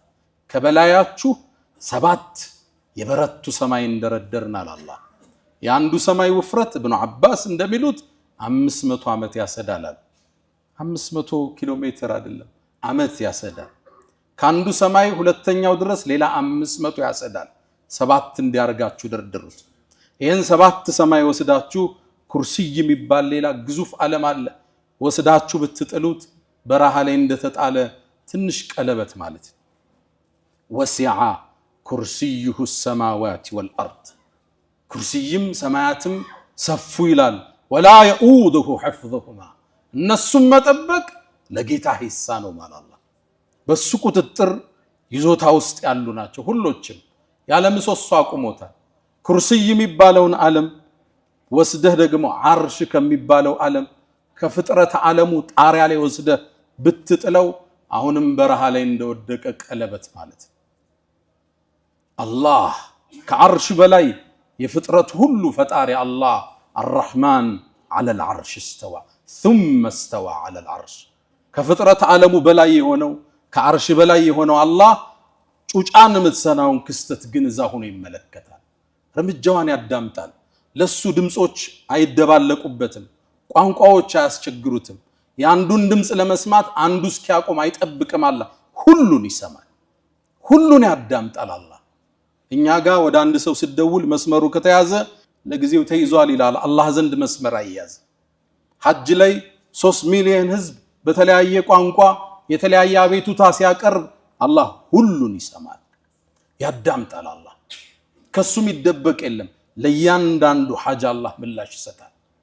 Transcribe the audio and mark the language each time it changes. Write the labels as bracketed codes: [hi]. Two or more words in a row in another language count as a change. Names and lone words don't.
[am] ከበላያችሁ ሰባት የበረቱ ሰማይ እንደረደርናል አላህ የአንዱ ሰማይ ውፍረት ኢብኑ አባስ እንደሚሉት 500 ዓመት ያሰዳላል 500 ኪሎ ሜትር አይደለም ዓመት ያሰዳል ካንዱ ሰማይ ሁለተኛው ድረስ ሌላ 500 ያሰዳል ሰባት እንዲያርጋችሁ ደርድሩት ይሄን ሰባት ሰማይ ወስዳችሁ ኩርሲይ የሚባል ሌላ ግዙፍ ዓለም አለ ወስዳችሁ ብትጥሉት በረሃ ላይ እንደተጣለ ትንሽ ቀለበት ማለት [ar] وسع كرسيه السماوات والارض [am] ኩርሲይም ሰማያትም ሰፉ ይላል [ar] ولا يؤوده حفظهما [am] እነሱም መጠበቅ ለጌታ ሂሳኑ ማለት በሱ ቁጥጥር ይዞታ ውስጥ ያሉ ናቸው ሁሎችም ያለ ምሰሶ አቁሞታል ኩርሲይ የሚባለውን ዓለም ወስደህ ደግሞ አርሽ ከሚባለው ዓለም ከፍጥረት ዓለሙ ጣሪያ ላይ ወስደህ ብትጥለው አሁንም በረሃ ላይ እንደወደቀ ቀለበት ማለት አላህ ከአርሽ በላይ የፍጥረት ሁሉ ፈጣሪ አላህ [ar] الرحمن على العرش استوى ثم استوى على العرش [am] ከፍጥረት ዓለሙ በላይ የሆነው ከአርሽ በላይ የሆነው አላህ ጩጫን ምትሰናውን ክስተት ግን እዛ ሆኖ ይመለከታል እርምጃዋን ያዳምጣል ለሱ ድምጾች አይደባለቁበትም ቋንቋዎች አያስቸግሩትም ያንዱን ድምጽ ለመስማት አንዱ እስኪያቆም አይጠብቅም አላህ ሁሉን ይሰማል ሁሉን ያዳምጣል አላህ እኛ ጋር ወደ አንድ ሰው ሲደውል መስመሩ ከተያዘ ለጊዜው ተይዟል ይላል አላህ ዘንድ መስመር አይያዝ ሐጅ ላይ 3 ሚሊዮን ህዝብ በተለያየ ቋንቋ የተለያየ አቤቱታ ሲያቀርብ አላህ ሁሉን ይሰማል ያዳምጣል አላህ ከሱም ይደበቅ የለም ለያንዳንዱ ሐጅ አላህ ምላሽ ይሰጣል